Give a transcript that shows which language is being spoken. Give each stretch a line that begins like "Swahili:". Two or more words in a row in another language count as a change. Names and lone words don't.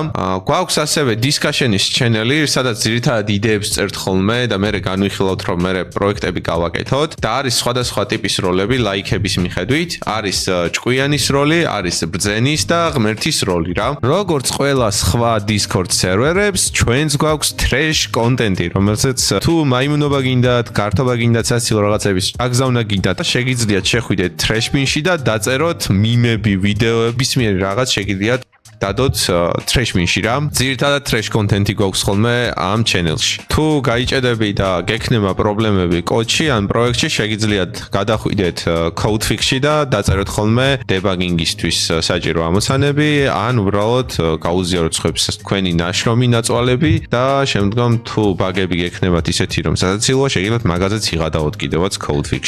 Georgian: გვაქვს ასევე
English: discussion-ის channel-ი,
Georgian: სადაც ძირითადად იდეებს წერთ ხოლმე და მე განვიხილავთ, რომ მე პროექტები გავაკეთოთ და არის სხვადასხვა ტიპის როლები ლაიქების მიხედვით, არის ჭკვიანის როლი, არის ბრძენის და ღმერთის როლი რა. როგორც ყველა სხვა Discord სერვერებს, ჩვენს გვაქვს
English: trash content-
Georgian: ი, რომელზეც თუ მაიმუნობა გინდათ, გართობა გინდათ, საცილო რაღაცების აგზავნა გინდათ, შეგიძლიათ შეხვიდეთ
English: trash bin-
Georgian: ში და დაწეროთ მიმები, ვიდეოების მიერ რაღაც შეგიძლიათ დადოთ
English: trash bin-
Georgian: ში რა. ძირითადად
English: trash content-
Georgian: ი გვაქვს ხოლმე ამ channel-ში. თუ გაიჭედები და გექნება პრობლემები კოდში ან პროექტში, შეგიძლიათ გადახვიდეთ CodeFix-ში და დაწეროთ ხოლმე debugging-ისთვის საჭირო ამოცანები, ან უბრალოდ გაუზიაროთ სხვებს თქვენი ნაშრომი ნაწვალები და შემდგომ თუ ბაგები გექნებათ ისეთი, რომ სასაცილოა, შეგიძლიათ მაგაზეც იღადაოთ კიდევაც CodeFix-ში.